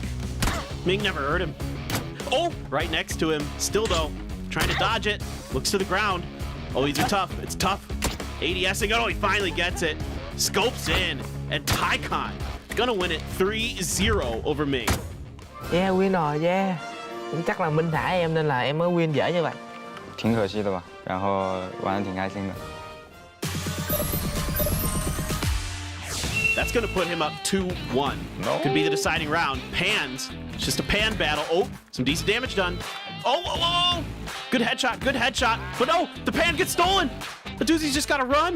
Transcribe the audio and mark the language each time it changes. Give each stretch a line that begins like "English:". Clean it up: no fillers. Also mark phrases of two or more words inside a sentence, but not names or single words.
English: Ming never hurt him. Oh, right next to him. Still though, trying to dodge it. Looks to the ground. Oh, these are tough. It's tough. ADSing. Oh, he finally gets it. Scopes in. And Tycon gonna win it 3-0 over Ming. Yeah, win rồi, yeah.
Vietnamese: Chắc là Minh thả em nên là em mới win dễ như vậy.
Chinese: 挺可惜的吧，然后玩得挺开心的。
English: That's gonna put him up 2-1. No. Could be the deciding round. Pans. It's just a pan battle. Oh, some decent damage done. Oh, whoa, whoa. Good headshot, good headshot. But no, the pan gets stolen. The doozy's just gotta run.